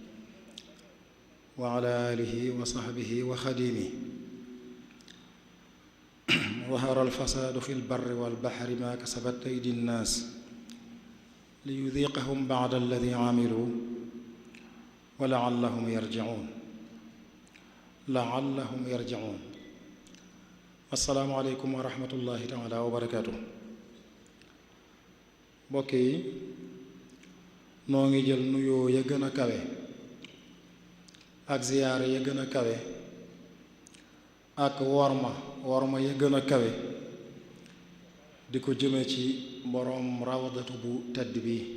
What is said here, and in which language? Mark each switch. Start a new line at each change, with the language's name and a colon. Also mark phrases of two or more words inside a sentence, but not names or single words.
Arabic: وعلى آله وصحبه وخديمه ظهر الفساد في البر والبحر ما كسبت أيدي الناس ليذيقهم بعد الذي عملوا ولعلهم يرجعون السلام عليكم ورحمة الله تعالى وبركاته.
Wolof: mbokk yi noo ngi jël nuyoo ya gën a kawe ak ziyaare ya gën a kawe ak worma ya gën a kawe di ko jëme ci boroom rawdatu bu tedd bi